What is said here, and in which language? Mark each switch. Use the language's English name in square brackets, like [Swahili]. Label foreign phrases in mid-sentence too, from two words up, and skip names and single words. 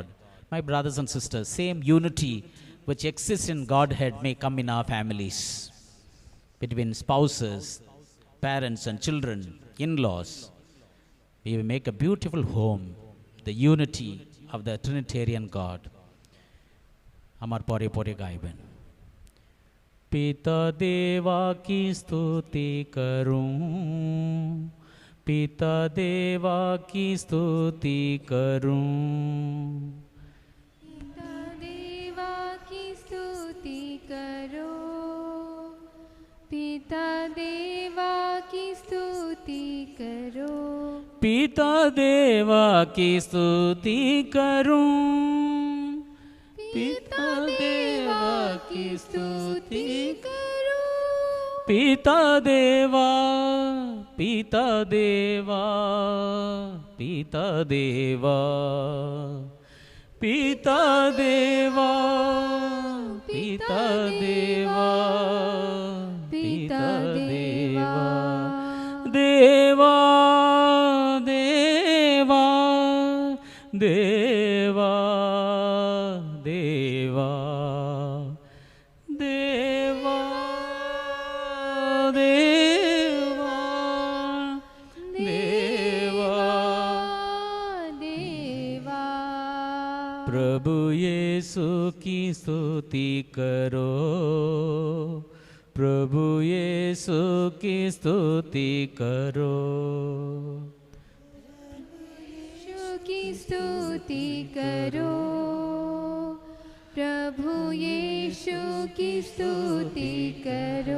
[English] My brothers and sisters, same unity which exists in Godhead may come in our families, between spouses, parents and children, in-laws. We will make a beautiful home, the unity of the Trinitarian God. [Bangla] আমার পরে পরে গাইবেন. [Hindi] पिता देवा की स्तुति करूं, पिता देवा की स्तुति करूं, पिता देवा की स्तुति करो, पिता देवा की स्तुति करो, पिता देवा की स्तुति करूं, पिता देवा की स्तुति करो, पिता देवा, पिता देवा, पिता देवा, पिता देवा, पिता देवा, पिता देवा, देवा देवा देवा देवा देवा देवा देवा देवा। प्रभु यीशु की स्तुति करो, प्रभु यीशु की स्तुति करो। यीशु की स्तुति करो, प्रभु यीशु की स्तुति करो,